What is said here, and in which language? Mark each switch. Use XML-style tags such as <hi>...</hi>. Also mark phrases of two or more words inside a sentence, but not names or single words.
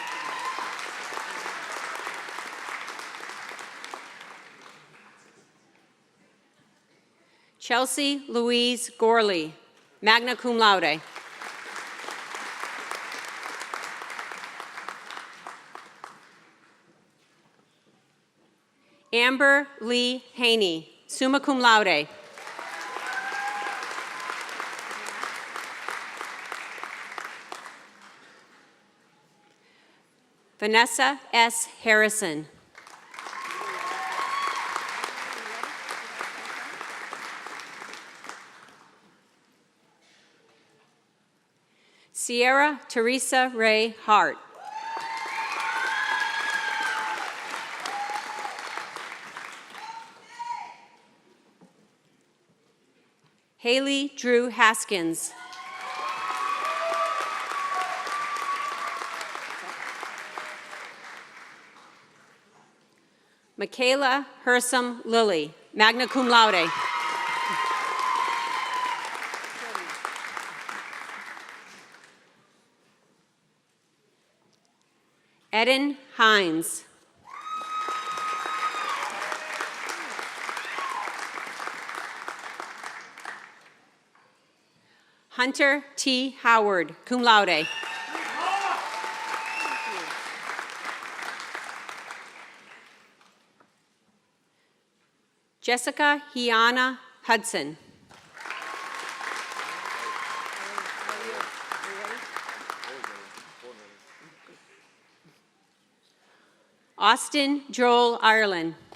<en>Chelsea Louise Gorley, magna cum laude. Amber Lee Haney, summa cum laude. Vanessa S. Harrison. Sierra Teresa Ray Hart. Haley Drew Haskins. Michaela Hersom Lilly, magna cum laude. Eden Hines. Hunter T. Howard, cum laude. Jessica Hiana Hudson. Austin Joel Ireland.</en>